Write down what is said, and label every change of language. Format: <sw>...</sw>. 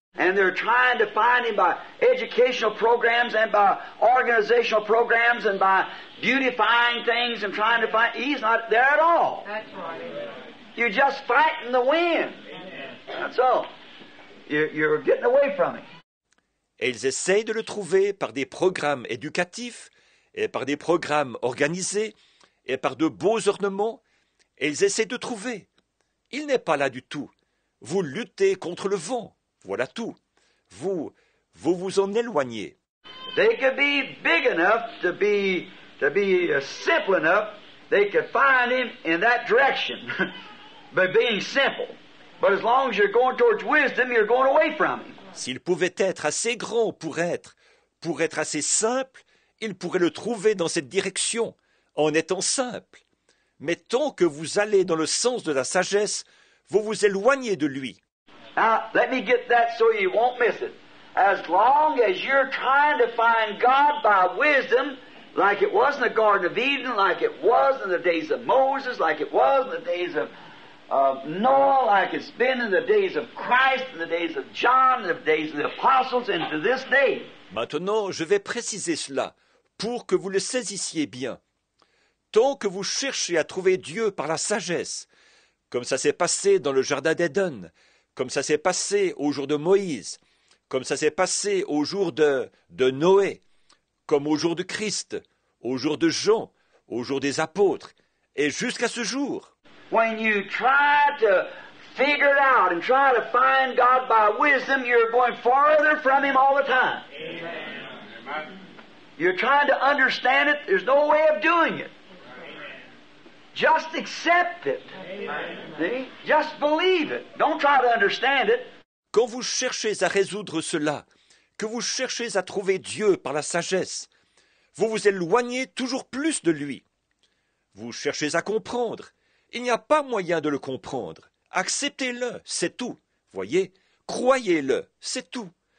<en>And they're trying to find him by educational programs and by organizational programs and by beautifying things and trying to find... He's not there at all. That's right. You're just fighting the wind. That's all. You're getting away from him.</en> <fr>Et ils essayent de le trouver par des programmes éducatifs et par des programmes organisés et par de beaux ornements. Et ils essaient de trouver. Il n'est pas là du tout. Vous luttez contre le vent. Voilà tout. Vous vous en éloignez.</fr> <en>They could be big enough to be simple enough. They could find him in that direction by being simple. But as long as you're going towards wisdom, you're going away from him.</en> <fr>S'il pouvait être assez grand pour être assez simple, il pourrait le trouver dans cette direction, en étant simple. Mais tant que vous allez dans le sens de la sagesse, vous vous éloignez de lui.</fr> <en>Now, let me get that so you won't miss it. As long as you're trying to find God by wisdom, like it was in the Garden of Eden, like it was in the days of Moses, like it was in the days of Noah, like it's been in the days of Christ, in the days of John, in the days of the apostles, and to this day.</en> <fr>Maintenant, je vais préciser cela pour que vous le saisissiez bien. Tant que vous cherchez à trouver Dieu par la sagesse, comme ça s'est passé dans le Jardin d'Éden, comme ça s'est passé au jour de Moïse, comme ça s'est passé au jour de Noé, comme au jour de Christ, au jour de Jean, au jour des apôtres, et jusqu'à ce jour.</fr> <en>When you try to figure it out and try to find God by wisdom, you're going farther from Him all the time. Amen. You're trying to understand it. There's no way of doing it. Just accept it. See? Just believe it. Don't try to understand it.</en> <fr>Quand vous cherchez à résoudre cela, que vous cherchez à trouver Dieu par la sagesse, vous vous éloignez toujours plus de lui. Vous cherchez à comprendre. Il n'y a pas moyen de le comprendre. Acceptez-le, c'est tout. Voyez, croyez-le, c'est tout.</fr>